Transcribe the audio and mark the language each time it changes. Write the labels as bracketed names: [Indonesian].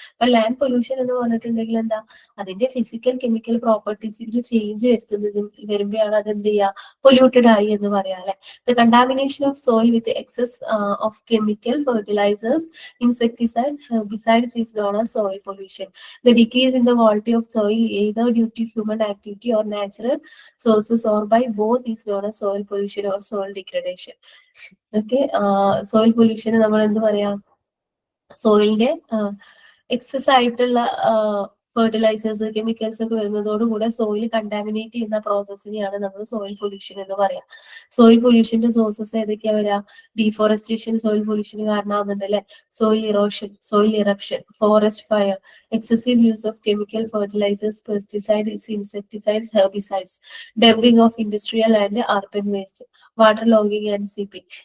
[Malayalam] അപ്പൊ land pollution എന്ന് പറഞ്ഞിട്ടുണ്ടെങ്കിൽ എന്താ, അതിന്റെ ഫിസിക്കൽ കെമിക്കൽ പ്രോപ്പർട്ടീസിൽ ചേഞ്ച് വരുമ്പോഴാണ് അത് എന്ത് ചെയ്യുക, പൊല്യൂട്ടഡ് ആയി എന്ന് പറയാം അല്ലെ. [English] The contamination of soil with excess of chemical fertilisers, insecticide, herbicides is known as soil pollution. The decrease in the quality of soil either due to human activity or natural sources or by both is known as soil pollution or soil degradation. [Malayalam] Okay, soil pollution നമ്മൾ എന്ത് പറയാം, സോയിലിന്റെ excess ആയിട്ടുള്ള fertilisers, chemicals ഒക്കെ വരുന്നതോടുകൂടെ soil contaminate ചെയ്യുന്ന പ്രോസസ്സിനെയാണ് നമ്മൾ soil pollution എന്ന് പറയാം. Soil പൊല്യൂഷന്റെ sources ഏതൊക്കെയാ വരാ, ഡീഫോറസ്റ്റേഷൻ സോയിൽ പൊല്യൂഷന് കാരണമാകുന്നുണ്ട് അല്ലെ, soil erosion, soil eruption, forest fire, [English] Excessive use of chemical fertilisers, pesticides, insecticides, herbicides, dumping of industrial and urban waste, water logging and seeping.